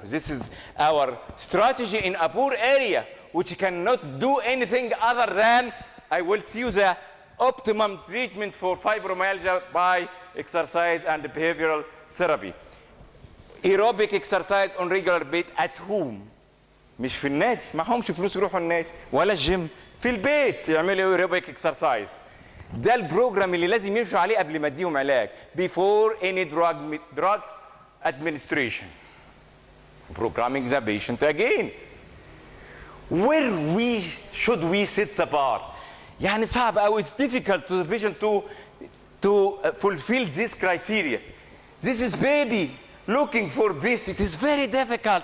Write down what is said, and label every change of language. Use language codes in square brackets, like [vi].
[en] This is our strategy in a poor area, which cannot do anything other than I will see you the optimum treatment for fibromyalgia by exercise and behavioral therapy. Aerobic exercise on regular basis at home. [ar] مش في النادي، معهمش فلوس يروحوا النادي ولا الجيم، في البيت يعملوا aerobic exercise. ده البروجرام اللي لازم يمشوا عليه قبل ما اديهم علاج. [en] Before any drug administration. Programming the patient again. Where should we set the bar? [ar] يعني صعب أوي. [en] It's difficult to the patient to fulfill this criteria. This is baby looking for this. It is very difficult.